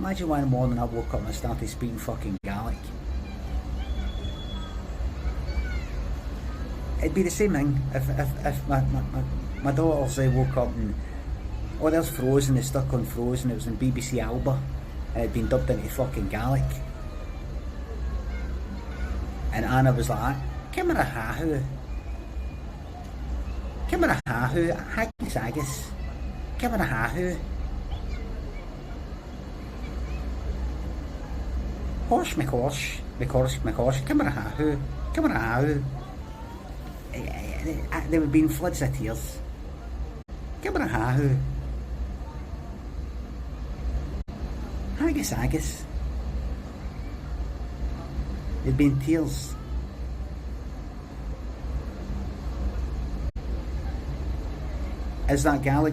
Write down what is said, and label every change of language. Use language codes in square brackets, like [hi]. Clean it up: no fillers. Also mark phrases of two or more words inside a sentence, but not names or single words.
[en] Imagine one morning I woke up and I started speaking fucking Gaelic. It'd be the same thing if my daughters woke up and, oh, there's Frozen, they stuck on Frozen, it was in BBC Alba, and it'd been dubbed into fucking Gaelic. And Anna was like, Kimera hahu. Kimera hahu, haggis haggis. Kimera hahu. Hosh me kosh, me kosh, me kosh, Kimarahahu, Kimarahahu. There would be floods of tears. Kimarahahu. Haggis, haggis. There'd been tears. Is that Gaelic?